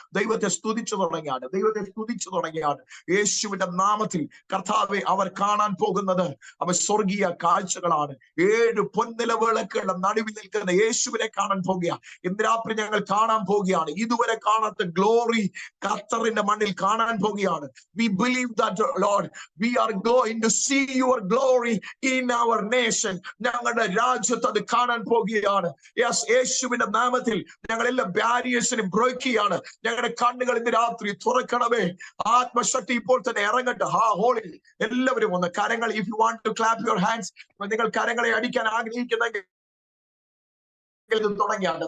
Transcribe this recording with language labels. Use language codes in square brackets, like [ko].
[ml] ദൈവത്തെ സ്തുതിച്ചു തുടങ്ങിയാണ്. യേശുവിന്റെ നാമത്തിൽ കർത്താവെ, അവർ കാണാൻ പോകുന്നത് സ്വർഗീയ കാഴ്ചകളാണ്. 7 പൊൻനില വിളക്കുകളുടെ നടുവിൽ നിൽക്കുന്ന യേശുവിനെ കാണാൻ പോകുക. ഇന്ന് രാത്രി ഞങ്ങൾ കാണാൻ പോവുകയാണ്. ഇതുവരെ കാണാത്ത ഗ്ലോറി ഖത്തറിന്റെ മണ്ണിൽ കാണാൻ പോവുകയാണ്. [en] We believe that, Lord, we are going to see your glory in our nation. [ml] ഞങ്ങളുടെ രാജ്യത്ത് അത് കാണാൻ പോകുകയാണ്. യെസ്, യേശുവിന്റെ നാമത്തിൽ ഞങ്ങൾ എല്ലാ ബാരിയേഴ്സിനും ബ്രേക്ക് ചെയ്യാണ്. ഞങ്ങളുടെ കണ്ണുകൾ ഇന്ന് രാത്രി തുറക്കണമേ. ആത്മശക്തി ഇപ്പോൾ തന്നെ ഇറങ്ങട്ടെ. ഹോളിൽ എല്ലാവരും ഒന്ന് കരങ്ങൾ, [en] if you want to clap your hands, [ml] നിങ്ങൾ കരങ്ങളെ അടിക്കാൻ ആഗ്രഹിക്കുന്നെങ്കിൽ തുടങ്ങിയാണ്.